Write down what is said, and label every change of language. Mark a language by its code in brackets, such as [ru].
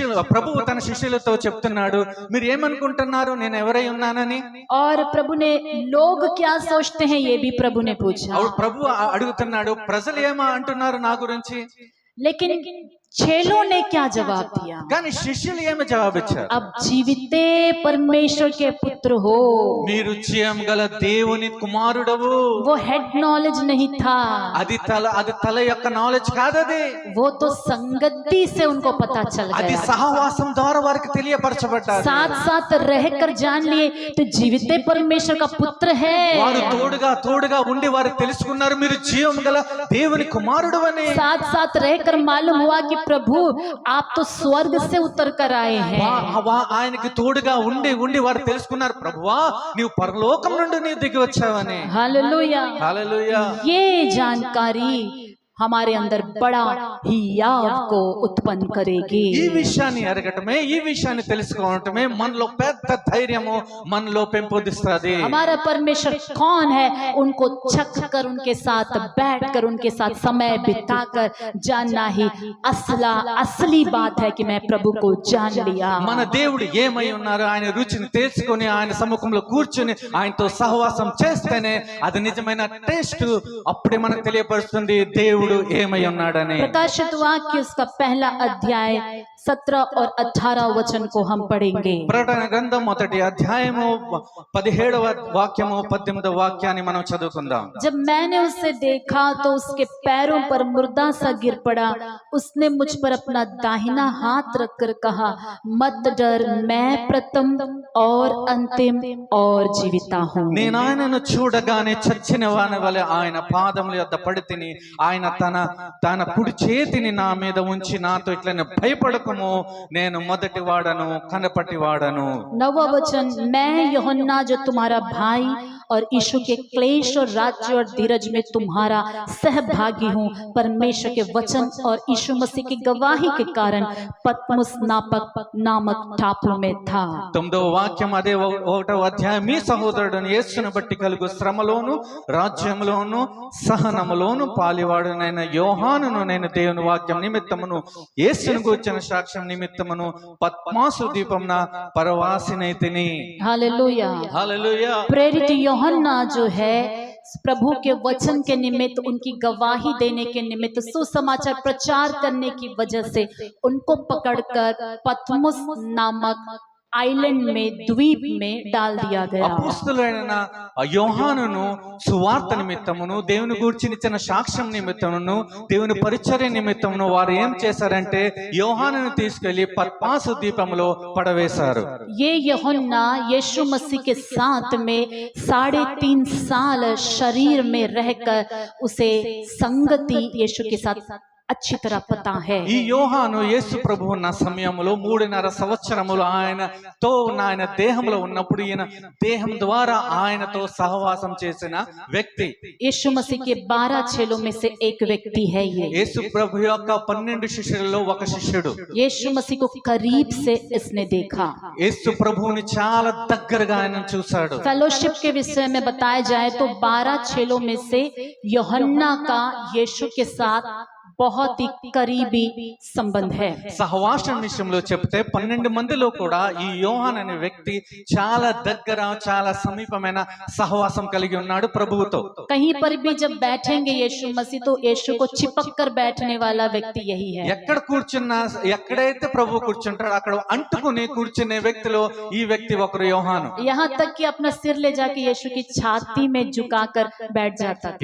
[te] ప్రభువు తన శిష్యులతో చెప్తున్నాడు మీరు ఏమనుకుంటున్నారు నేను ఎవరై ఉన్నానని. [hi] और प्रभु ने लोग क्या सोचते हैं ये भी प्रभु ने पूछा। [te] ప్రభు అడుగుతున్నాడు ప్రజలు ఏమో అంటున్నారు నా గురించి. [hi] लेकिन चेलों ने क्या जवाब दिया? [te] కానీ శిష్యులు ఏమి జవాబిచ్చారు? [hi] अब जीविते परमेश्वर के पुत्र हो। [te] మీరు జీవం గల దేవుని కుమారుడవు. [hi] वो हेड नॉलेज नहीं था, [te] అది తల యొక్క నాలెడ్జ్ కాదది. [hi] वो तो संगति से उनको पता चल [te] అది [hi] गया। [te] సహవాసం ద్వారా వారికి తెలియపరచబడ్డారు. [hi] साथ साथ रहकर जान लिए तो जीविते परमेश्वर का पुत्र है। [te] వారు తోడుగా ఉండి వారు తెలుసుకున్నారు మీరు జీవం గల దేవుని కుమారుడు అని. [hi] साथ साथ रहकर मालूम हुआ कि प्रभु आप तो स्वर्ग से उतर कर आए हैं। [te] ఆయనకి తోడుగా ఉండి వారు తెలుసుకున్నారు ప్రభువా నీవు పరలోకం నుండి నీవు దిగి వచ్చావని. [hi] हालेलुया। [te] హల్లెలూయా. [hi] ये जानकारी हमारे अंदर बड़ा ही याव को उत्पन्न करेगी। [te] ఈ విషయాన్ని ఎరగటమే ఈ విషయాన్ని తెలుసుకోవటమే మనలో పెద్ద ధైర్యము మనలో పెంపొందిస్తుంది. [hi] हमारा परमेश्वर कौन है उनको चख कर उनके साथ बैठकर उनके साथ समय बिताकर जानना ही असली बात है कि मैं प्रभु को जान लिया। [te] మన దేవుడు ఏమై ఉన్నారు ఆయన రుచిని తెలుసుకొని ఆయన సముఖంలో కూర్చుని ఆయనతో సహవాసం చేస్తేనే అది నిజమైన టేస్ట్. అప్పుడే మనకు తెలియపరుస్తుంది దేవుడు దేవుడు ఏమై ఉన్నాడని. [hi] प्रकाशित वाक्य उसका पहला अध्याय 17 और 18 वचन को हम पढ़ेंगे। [te] ప్రకటన గ్రంథం మొదటి అధ్యాయము 17వ వాక్యము 18వ వాక్యాన్ని మనం చదువుకుందాం. [hi] जब मैंने उसे देखा तो उसके पैरों पर मुर्दा सा गिर पड़ा। उसने मुझ पर अपना दाहिना हाथ रखकर कहा, मत डर, मैं प्रथम और अंतिम और जीविता हूँ। [te] నేను ఆయనను చూడగానే చచ్చిన వాని వలె ఆయన పాదముల యొద్ద పడి తిని, ఆయన తన కుడి చేతిని నా మీద ఉంచి నాతో ఇట్లనే భయపడకము, నేను మొదటి వాడను కనపటి వాడను. [hi] नवा वचन, मैं यूहन्ना जो तुम्हारा भाई और यीशु के क्लेश और राज्य और धीरज में तुम्हारा सहभागी हूँ, परमेश्वर के वचन और यीशु मसीह की गवाही के कारण पतमुस नामक टापू में था। [te] 9వ వాక్యం అదే 1వ అధ్యాయం, మీ సహోదరుడు యేసును బట్టి కలుగు శ్రమలోను రాజ్యములోను సహనములోను పాలివాడునైన యోహానును నేను దేవుని వాక్యం నిమిత్తమును యేసును గూర్చిన సాక్ష్యం నిమిత్తమును పద్మాసు దీపమున పరవాసినైతిని. [hi] हालेलुया। [te] హల్లెలూయా. [hi] प्रेरित यूहन्ना जो है प्रभु के वचन के निमित्त, उनकी गवाही देने के निमित्त, सुसमाचार प्रचार करने की वजह से उनको पकड़कर पतमुस नामक आइलैंड में, द्वीप में डाल दिया गया। [te] అపోస్తలుడైన యోహానును సువార్త నిమిత్తమును దేవుని గూర్చిన సాక్ష్యం నిమిత్తమును దేవుని పరిచర్య నిమిత్తమును వారు ఏం చేశారంటే యోహానును తీసుకెళ్లి పద్మాసు ద్వీపంలో పడవేశారు. [hi] ये यूहन्ना यीशु मसीह के साथ में 3.5 साल शरीर में रहकर उसे संगति यीशु के साथ अच्छी तरह पता है। [te] ఈ యోహాను యేసు ప్రభువు ఉన్న సమయంలో 3.5 సంవత్సరములు ఆయనతో ఆయన దేహంలో ఉన్నప్పుడు ఈయన దేహం ద్వారా ఆయనతో సహవాసం చేసిన వ్యక్తి. [hi] यीशु मसीह के 12 चेलों में से एक व्यक्ति है ये। [te] యేసు ప్రభు యొక్క 12 శిష్యులలో ఒక శిష్యుడు. [hi] यीशु मसीह को करीब से इसने देखा। [te] యేసు ప్రభువుని చాలా దగ్గరగా ఆయన చూశాడు. [hi] फेलोशिप के विषय में बताया जाए तो 12 चेलों में से यूहन्ना का यीशु के साथ बहुत ही करीबी संबंध है। [te] సహవాసం విషయంలో చెప్తే 12 మందిలో కూడా ఈ యోహాన్ అనే వ్యక్తి చాలా దగ్గర చాలా సమీపమైన సహవాసం కలిగి ఉన్నాడు ప్రభువుతో. [hi] कहीं पर भी जब बैठेंगे यीशु मसीह तो यीशु को चिपक कर बैठने वाला व्यक्ति यही है। [te] ఎక్కడ కూర్చున్నా, ఎక్కడైతే ప్రభు కూర్చుంటాడో అక్కడ అంటుకుని కూర్చునే వ్యక్తిలో ఈ వ్యక్తి ఒకరు యోహాను. [hi] यहाँ तक कि अपना सिर ले जाके यीशु की छाती में झुकाकर बैठ जाता था।